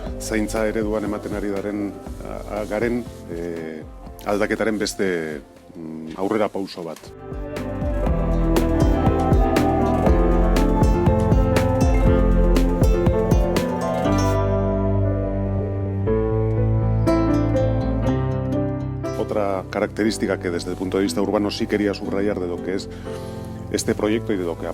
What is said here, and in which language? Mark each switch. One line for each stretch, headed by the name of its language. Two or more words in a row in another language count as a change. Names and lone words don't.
Basque: zaintza ereduan ematen ari garen aldaketaren beste aurrera pauso bat.
Spanish: Otra característica que desde el punto de vista urbano sí quería subrayar de lo que es este proyecto y de lo que